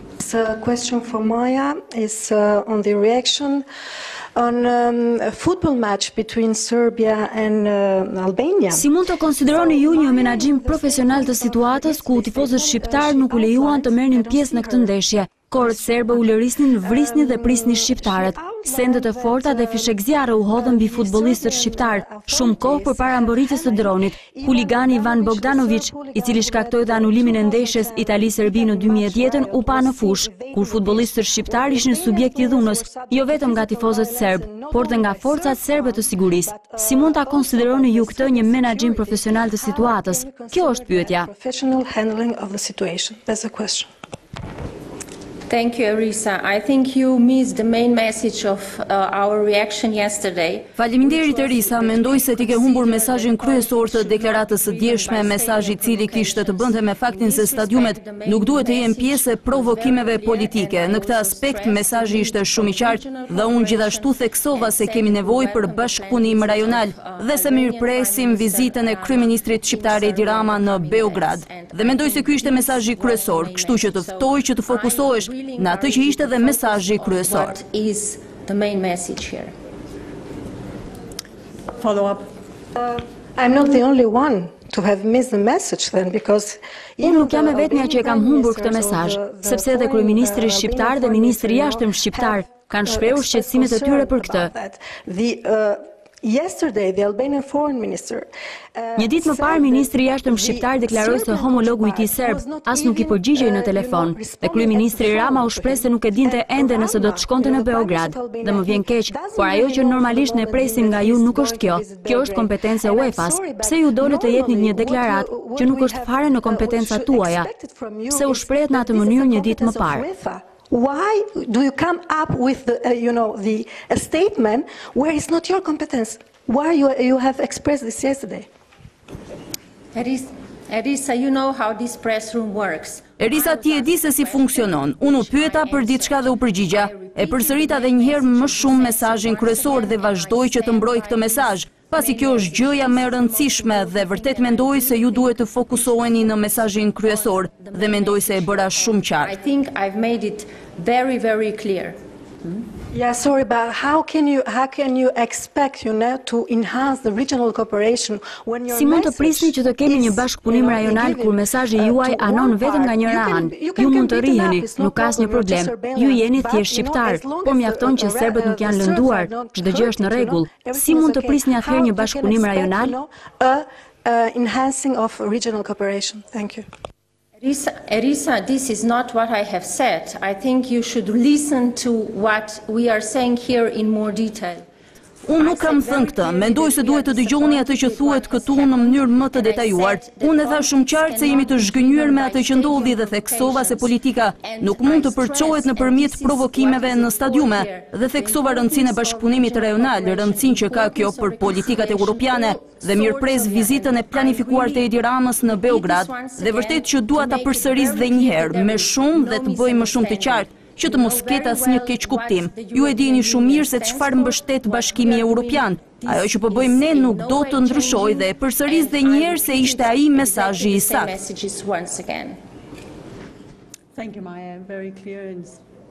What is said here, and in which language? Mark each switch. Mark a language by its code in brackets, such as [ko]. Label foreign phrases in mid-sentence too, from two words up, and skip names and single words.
[en] a question for Maya is on the reaction on a football match between Serbia and Albania. [sq] Si mund të konsideroni ju një menaxhim profesional të situatës ku tifozët shqiptar nuk u lejuan të merrnin pjesë në këtë ndeshje? Korët serbe u lërisnin, vrisnin dhe prisnin shqiptarët. Sendet e forta dhe fishek zjarre u hodhën mbi futbollistët shqiptar, shumë kohë përpara mboritjes së dronit. Huligani Ivan Bogdanović, i cili shkaktoi dhe anulimin e ndeshjes Itali-Serbi në 2010-ën, u pa në fush, kur futbollistët shqiptar ishin subjekt i dhunës, jo vetëm nga tifozët serb, por dhe nga forcat serbe të sigurisë. Si mund ta konsideroni ju këtë një menaxhim profesional të situatës? Kjo është pyetja. [en] Professional handling of the situation. That's the question. Thank you, Erisa. I think you missed the main message of our reaction yesterday. [sq] Faleminderit Erisa, mendoj se ti ke humbur mesazhin kryesor të deklaratës së djeshme, mesazhi i cili kishte të bënte me faktin se stadiumet nuk duhet të jenë pjesë e provokimeve politike. Në këtë aspekt mesazhi ishte shumë i qartë dhe unë gjithashtu theksova se kemi nevojë për bashkëpunim rajonal dhe se mirëpresim vizitën e kryeministrit shqiptar Edi Rama në Beograd. Dhe mendoj se ky ishte mesazhi kryesor, kështu që të ftoj që të fokusohesh në atë që ishte dhe mesazhi kryesor. [en] What is the main message here? Follow up. I'm not the only one to have missed the message then, because [sq] Unë nuk jam e vetmja që e kam humbur këtë mesazh, sepse edhe kryeministri shqiptar dhe ministri i jashtëm shqiptar kanë shprehur shqetësimet e tyre për këtë. [en] Yesterday, the Albanian foreign minister. [sq] Një ditë më parë, ministri i jashtëm shqiptar deklaroi se homologu i tij serb as nuk i përgjigjej në telefon. Dhe kryeministri Rama u shpreh se nuk e dinte ende nëse do të shkonte në Beograd. Dhe më vjen keq, por ajo që normalisht ne presim nga ju nuk është kjo. Kjo është kompetencë e UEFA-s. Pse ju dole të jepni një deklaratë që nuk është fare në kompetencat tuaja? Pse u shprehet në atë mënyrë një ditë më parë? [en] Why do you come up with a statement where it's not your competence? Why you have expressed this yesterday? Erisa, you know how this press room works. [sq] Erisa, ti e di se si funksionon. Unë u pyeta për diçka dhe u përgjigja. E përsërita edhe një herë më shumë mesazhin kryesor dhe vazhdoj që të mbroj këtë mesazh. Pasi kjo është gjëja më e rëndësishme dhe vërtet mendoj se ju duhet të fokusoheni në mesazhin kryesor dhe mendoj se e bëra shumë qartë. [en] I think I've made it very, very clear. Yeah, sorry, but how can you expect, to enhance the regional cooperation when your [sq] Si mund të prisni që të kemi një bashkëpunim rajonal kur mesazhi juaj anon vetëm nga njëra anë? Ju mund të rriheni, nuk ka asnjë problem. Ju jeni thjesht shqiptar, por mjafton që serbët nuk janë lënduar, çdo gjë është në rregull. Si mund të prisni atëherë një bashkëpunim rajonal? [en] Enhancing of regional cooperation. Thank you. Erisa, this is not what I have said. I think you should listen to what we are saying here in more detail. [sq] Unë nuk kam thënë këtë, mendoj se duhet të dëgjoni atë që thuhet këtu në mënyrë më të detajuar. Unë e tha shumë qartë se jemi të zhgënjur me atë që ndodhi dhe theksova se politika nuk mund të përçohet nëpërmjet provokimeve në stadiume dhe theksova rëndësinë e bashkëpunimit rajonal, rëndësinë që ka kjo për politikat europiane dhe mirëpres vizitën e planifikuar të Edi Ramës në Beograd dhe vërtet që dua ta përsëris edhe një herë me shumë dhe të bëj më shumë të qartë që të mos ketë asnjë keq kuptim. Ju e dini shumë mirë se çfarë mbështet Bashkimi Evropian. Ajo që po bëjmë ne nuk do të ndryshojë dhe përsëris edhe një herë se ishte ai mesazhi i saktë. [en] Thank you, Maya. Very clear and